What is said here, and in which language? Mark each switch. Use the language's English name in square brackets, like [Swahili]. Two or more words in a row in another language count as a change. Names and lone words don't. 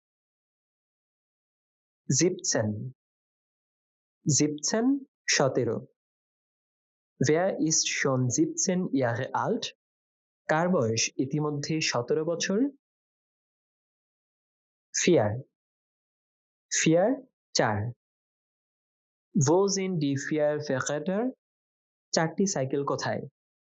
[German] 17 17 17. Wer ist schon 17 Jahre alt? [Bangla] কার বয়স ইতিমধ্যে 17 বছর? 4 4 4. [German] Wo sind die 4 Fahrräder? [Bangla] 4টি সাইকেল কোথায়?